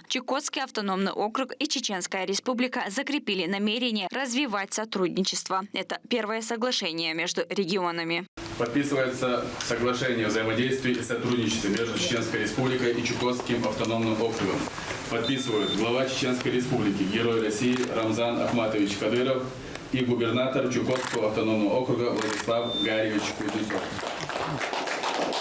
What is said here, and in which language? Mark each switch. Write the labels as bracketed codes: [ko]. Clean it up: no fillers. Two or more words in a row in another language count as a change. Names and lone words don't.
[ru] Чукотский автономный округ и Чеченская республика закрепили намерение развивать сотрудничество. Это первое соглашение между регионами. Подписывается соглашение о взаимодействии и сотрудничестве между Чеченской республикой и Чукотским автономным округом. Подписывают глава Чеченской республики, герой России Рамзан Ахматович Кадыров и губернатор Чукотского автономного округа Владислав Гарьевич Кузнецов.